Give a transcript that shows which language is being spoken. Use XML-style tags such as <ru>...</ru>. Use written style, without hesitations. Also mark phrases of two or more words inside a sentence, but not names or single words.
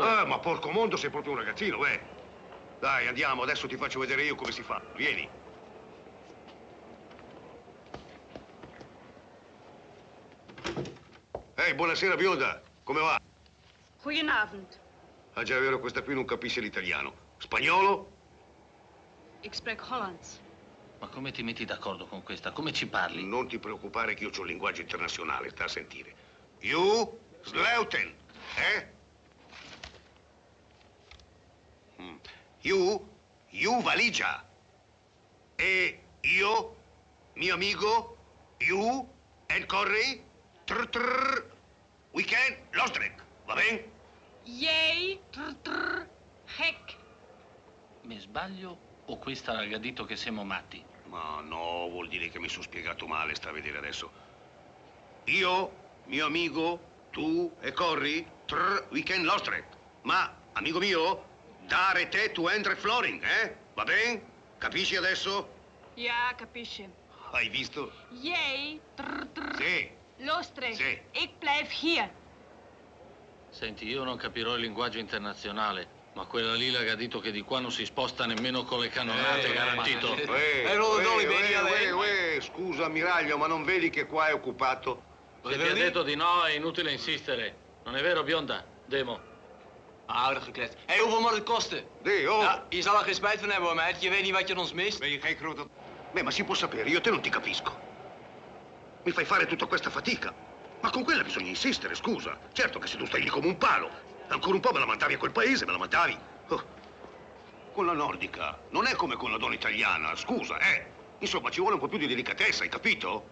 <it>Ma porco mondo, sei proprio un ragazzino, Dai, andiamo, adesso ti faccio vedere io come si fa. Vieni. Ehi, buonasera, bionda. Come va?</it> <nl>Goedenavond.</nl> <it>Ah, già è vero, questa qui non capisce l'italiano. Spagnolo?</it> <nl>Ik spreek Hollands.</nl> <it>Ma come ti metti d'accordo con questa? Come ci parli? Non ti preoccupare che io ho il linguaggio internazionale, sta a sentire.</it> <en>You, Sleuten, You,</en> <it>valigia. E io, mio amico,</it> <en>you, and Corey, weekend,</en> <it>Lostrek, va bene?</it> <nl>Jij, gek.</nl> <it>Mi sbaglio o questa ha raggadito che siamo matti? Ma no, vuol dire che mi sono spiegato male, sta a vedere adesso. Io, mio amico, tu e Corri, weekend Lostrek. Ma, amico mio, dare te tu Endre Floring, Va bene? Capisci adesso? Ja, capisce. Hai visto?</it> <nl>Jij,</nl> <it>Sì. Lostrek. Sì.</it> <nl>Ik blijf hier.</nl> <it>Senti, io non capirò il linguaggio internazionale, ma quella lì l'ha detto che di qua non si sposta nemmeno con le cannonate, garantito. Scusa, ammiraglio, ma non vedi che qua è occupato? Se ti ha detto di no, è inutile insistere. Non è vero, bionda? Demo.</it> <nl>Aardig gekletst. Hé, hey, hoeveel moet het kosten? Ja, je zal er geen spijt van hebben, hoor, meid. Je weet niet wat je ons mist. Ben je geen grote...</nl> <it>Beh, ma si può sapere, io te non ti capisco. Mi fai fare tutta questa fatica. Ma con quella bisogna insistere, scusa. Certo che se tu stai lì come un palo. Ancora un po' me la mandavi a quel paese, me la mandavi. Oh. Con la nordica non è come con la donna italiana, scusa, Insomma, ci vuole un po' più di delicatezza, hai capito?</it>